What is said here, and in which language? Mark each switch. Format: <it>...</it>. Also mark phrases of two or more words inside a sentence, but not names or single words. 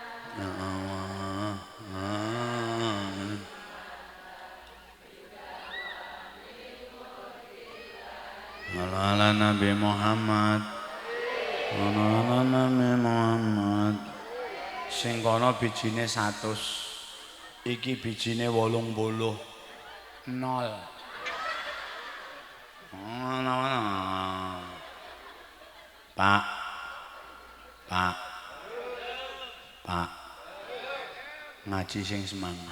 <ar>يا الله على نبي محمد. على نبي محمد.</ar> <jv>Sing kono bijine 100. Iki bijine 80. 0. Pak. Ngaji sing semangat.</jv>